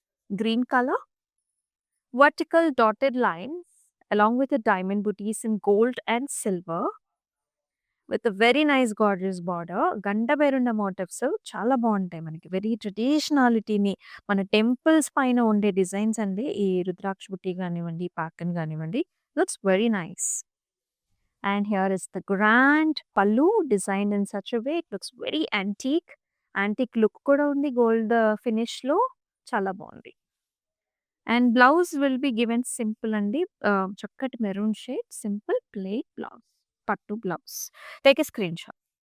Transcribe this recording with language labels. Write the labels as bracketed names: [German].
[English] Green colour, vertical dotted lines along with the diamond butis in gold and silver. With very nice gorgeous border. [Telugu] గంట పేరుండ motifs చాలా బావుంటాయి మనకి. Very ట్రెడిషనాలిటీని మన temples పైన ఉండే designs అండి. ఈ రుద్రాక్ష బుట్టి గానివ్వండి, ప్యాటర్న్ గానివ్వండి. [English] Looks very nice. And here is the grand pallu designed in such a way. It looks very antique. [Telugu] Antique look కూడా ఉంది గోల్డ్ ఫినిష్‌లో. చాలా బావుంది. [English] and blouse will be given simple [Telugu] అండి. చక్కటి maroon shade simple plain blouse. పట్టు blouse. [English] Take a screen shot.